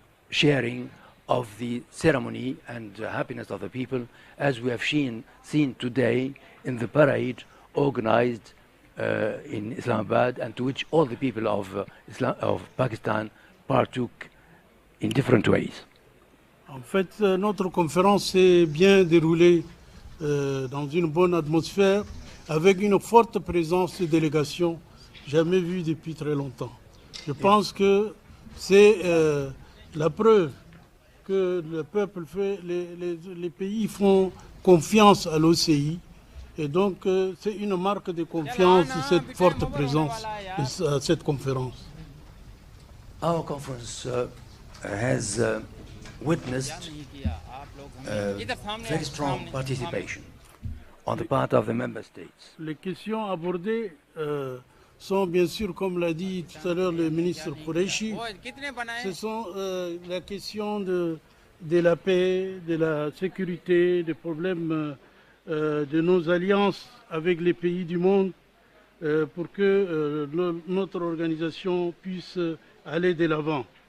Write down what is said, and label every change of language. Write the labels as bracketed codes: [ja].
[en] sharing of the ceremony and happiness of the people, as we have seen today in the parade organized in Islamabad, and to which all the people of Pakistan partook in different ways. [fr] En fait, notre conférence s'est bien déroulée dans une bonne atmosphère, avec une forte présence de délégations jamais vue depuis très longtemps. Je pense que c'est la preuve que le peuple fait, les pays font confiance à l'OCI. Et donc, c'est une marque de confiance de cette forte présence à cette conférence. [en] Our conference has witnessed very strong participation on the part of the member states. [fr] Les questions abordées sont bien sûr, comme l'a dit tout à l'heure le ministre Qureshi, ce sont la question de la paix, de la sécurité, des problèmes de nos alliances avec les pays du monde pour que notre organisation puisse aller de l'avant.